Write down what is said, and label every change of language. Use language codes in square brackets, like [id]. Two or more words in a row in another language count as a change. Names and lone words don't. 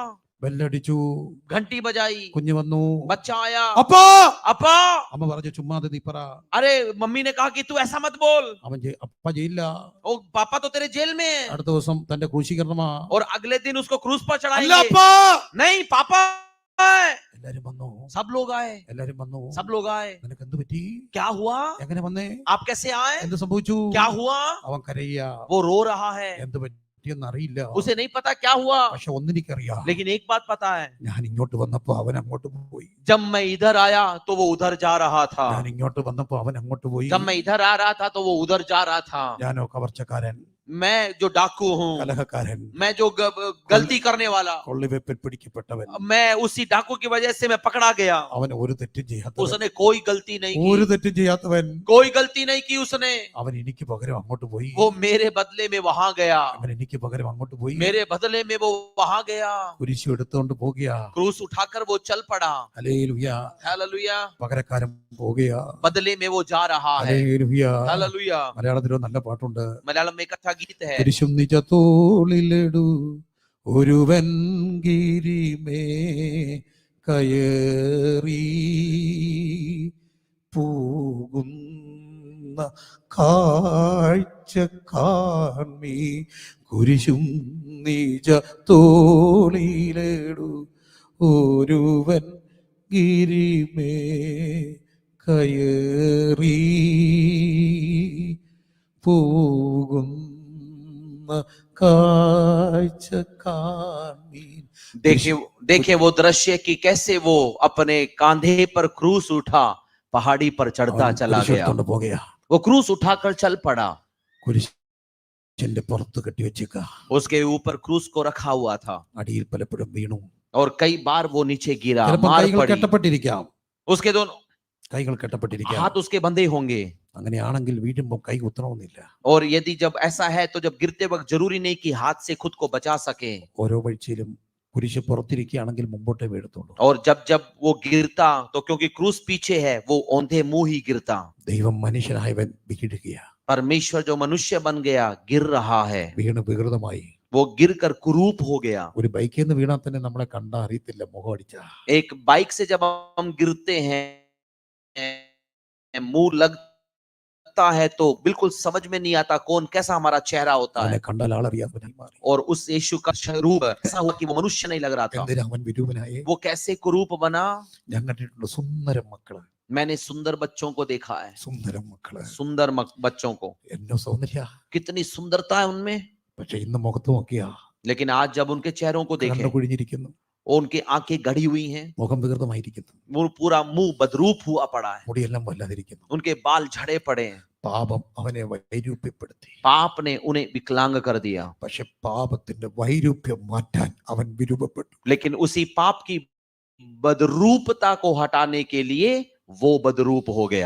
[ml] ബെല്ലടിച്ചു, [hi] घंटी बजाई, [ml] കുഞ്ഞു വന്നു. [hi] बच्चा आया. [ml] അപ്പാ, [hi] अपा, [ml] അമ്മ പറഞ്ഞു ചുമ്മാതെ നീ പറ. [hi] अरे मम्मी ने कहा कि तू ऐसा मत बोल, [ml] അപ്പ ജയിലില്ല. [hi] ओ पापा तो तेरे जेल में है. [ml] അടുത്ത ദിവസം തന്റെ ക്രൂശീകരണമാ. [hi] और अगले दिन उसको क्रूस पर [ml] അല്ല [hi] चढ़ाएंगे. [ml] അപ്പാ. [hi] नहीं पापा है. [ml] എല്ലാരും വന്നു, [hi] सब लोग आए, [ml] എല്ലാരും വന്നു. [hi] सब लोग आए. [ml] നിനക്ക് എന്ത് പറ്റി? [hi] क्या हुआ? [ml] എങ്ങനെ വന്നേ? [hi] आप कैसे आए? [ml] എന്ത് സംഭവിച്ചു? [hi] क्या हुआ? [ml] അവൻ കരയ്യ. [hi] वो रो रहा है, [ml] എന്ത് പറ്റിയെന്ന് അറിയില്ല. [hi] उसे नहीं पता क्या हुआ. [ml] പക്ഷെ ഒന്നെനിക്കറിയാം, [hi] लेकिन एक बात पता है, [ml] ഞാൻ ഇങ്ങോട്ട് വന്നപ്പോ അവൻ അങ്ങോട്ട് പോയി. [hi] जब मैं इधर आया तो वो उधर जा रहा था, [ml] ഞാൻ ഇങ്ങോട്ട് വന്നപ്പോ അവൻ അങ്ങോട്ട് പോയി. [hi] जब मैं इधर आ रहा था तो वो उधर जा रहा था. [ml] ഞാനോ കവർച്ചക്കാരൻ, [hi] मैं जो डाकू हूँ, [ml] കലഹക്കാരൻ, [hi] मैं जो गलती करने वाला, [ml] കൊള്ളിവെപ്പിൽ പിടിക്കപ്പെട്ടവൻ. [hi] मैं उसी डाकू की वजह से मैं पकड़ा गया. [ml] അവൻ ഒരു തെറ്റും ചെയ്യാത്തവൻ, [hi] उसने कोई गलती नहीं [ml] ഒരു [hi] की, [ml] തെറ്റും ചെയ്യാത്തവൻ. [hi] कोई गलती नहीं की उसने. [ml] അവൻ എനിക്ക് പകരം അങ്ങോട്ട് പോയി. [hi] वो मेरे बदले में वहां गया, [ml] അവൻ എനിക്ക് പകരം അങ്ങോട്ട് പോയി. [hi] मेरे बदले में वो वहां गया. [ml] കുരിശു എടുത്തുകൊണ്ട് പോകുകയാ. [hi] क्रूस उठाकर वो चल पड़ा. [ml] ഹല്ലേലൂയ. [hi] हालेलुया. [ml] പകരക്കാരൻ പോകുകയാ. [hi] बदले में वो जा रहा है. [ml] ഹല്ലേലൂയ. [hi] हालेलुया. [ml] മലയാളത്തിലൊരു നല്ല പാട്ടുണ്ട്. [hi] मलयालम में एक अच्छा गीत है. [ml] കുരിശും നിജ തോളിലിടു ഒരുവൻ ഗിരിമേ കയറി പോകുന്ന കാഴ്ച കാൺമീ. കുരിശും നിജ തോളിലിടു ഒരുവൻ ഗിരിമേ കയറി പോകുന്ന കാഴ്ച കാൺമീൻ. [hi] देखिए वो दृश्य कि कैसे वो अपने कांधे पर क्रूस उठा, पहाड़ी पर चढ़ता चला गया. [ml] പോകുകയാ. [hi] वो क्रूस उठाकर चल पड़ा. [ml] കുരിശിന്റെ പുറത്ത് കെട്ടിവെച്ചേക്ക. [hi] उसके ऊपर क्रूस को रखा हुआ था. [ml] അടിയിൽ പലപ്പോഴും വീണു. [hi] और कई बार वो नीचे गिरा, [ml] ചിലപ്പോൾ [hi] मार [ml] കൈകൾ [hi] पड़ी. [ml] കെട്ടപ്പെട്ടിരിക്കാം. [hi] उसके दोनों [ml] കൈകൾ കെട്ടപ്പെട്ടിരിക്കാം. [hi] हाथ उसके बंधे होंगे. [ml] അങ്ങനെയാണെങ്കിൽ വീഴുമ്പോൾ കൈ കുത്തണമെന്നില്ല. [hi] और यदि जब ऐसा है तो जब गिरते वक्त जरूरी नहीं कि हाथ से खुद को बचा सके। [ml] ഓരോ വീഴ്ചയിലും കുരിശ് പുറത്തിരിക്കുകയാണെങ്കിൽ മുമ്പോട്ടേ വീഴത്തുള്ളൂ. [hi] और जब जब वो गिरता तो क्योंकि क्रूस पीछे है वो औंधे मुंह ही गिरता। [ml] ദൈവം മനുഷ്യനായവൻ വീഴുകയാ. [hi] परमेश्वर जो मनुष्य बन गया गिर रहा है, [ml] വീണ് വികൃതമായി. [hi] वो गिरकर कुरूप हो गया। [ml] ഒരു ബൈക്കിൽ നിന്ന് വീണാൽ തന്നെ നമ്മളെ കണ്ടാ അറിയത്തില്ല മുഖം അടിച്ചാ. [hi] एक बाइक से जब हम गिरते हैं मुंह लगता है तो बिल्कुल समझ में नहीं आता कौन कैसा हमारा चेहरा होता [ml] അവനെ [hi] है। [ml] കണ്ടാൽ ആളറിയാത്തവനായി മാറി. [hi] और उस यीशु का रूप ऐसा हुआ कि वो मनुष्य नहीं लग रहा था। [ml] എന്തിനാ അവൻ വിരൂപനായേ? [hi] वो कैसे कुरूप बना? [ml] ഞാൻ കണ്ടിട്ടുണ്ട് സുന്ദര മക്കള്. [hi] मैंने सुंदर बच्चों को देखा है, [ml] സുന്ദര മക്കള്. [hi] सुंदर बच्चों को, [ml] എന്നോ സൗന്ദര്യ. [hi] कितनी सुंदरता है उनमें। [ml] പക്ഷെ ഇന്ന് മുഖത്ത് നോക്കിയാ [hi] लेकिन आज जब उनके चेहरों को [ml] കണ്ണു [hi] देखें, [ml] കുഴിഞ്ഞിരിക്കുന്നു, [hi] उनके आंखें गड़ी हुई हैं, [ml] മുഖം വികൃതമായിരിക്കുന്നു, [hi] वो पूरा मुंह बदरूप हुआ पड़ा है, [ml] മുടിയെല്ലാം വല്ലാതിരിക്കുന്നു. [hi] उनके बाल झड़े पड़े हैं। [ml] പാപം അവനെ വൈരൂപ്യപ്പെടുത്തി. [hi] पाप ने उन्हें विकलांग कर दिया। [ml] പക്ഷെ പാപത്തിന്റെ വൈരൂപ്യം മാറ്റാൻ അവൻ വിരൂപപ്പെട്ടു. [hi] लेकिन उसी पाप की बदरूपता को हटाने के लिए वो बदरूप हो गया।